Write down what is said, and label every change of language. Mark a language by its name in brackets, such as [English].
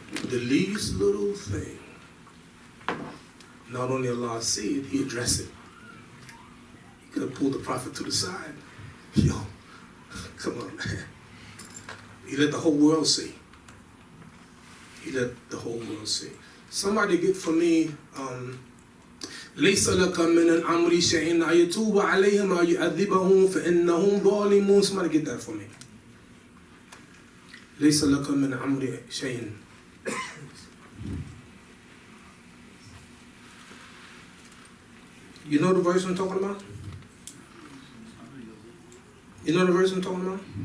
[English] The least little thing. Not only Allah see it, he address it. He could have pulled the prophet to the side. Yo, come on, man. He let the whole world see. He let the whole world see. Somebody get for me, [Arabic] ليس لك من الأمر شيء يتوب عليهم أو يعذبهم فإنهم ظالمون. [English] Somebody get that for me. [Arabic] ليس لك من الأمر شيء. [English] You know the verse I'm talking about? You know the verse I'm talking about?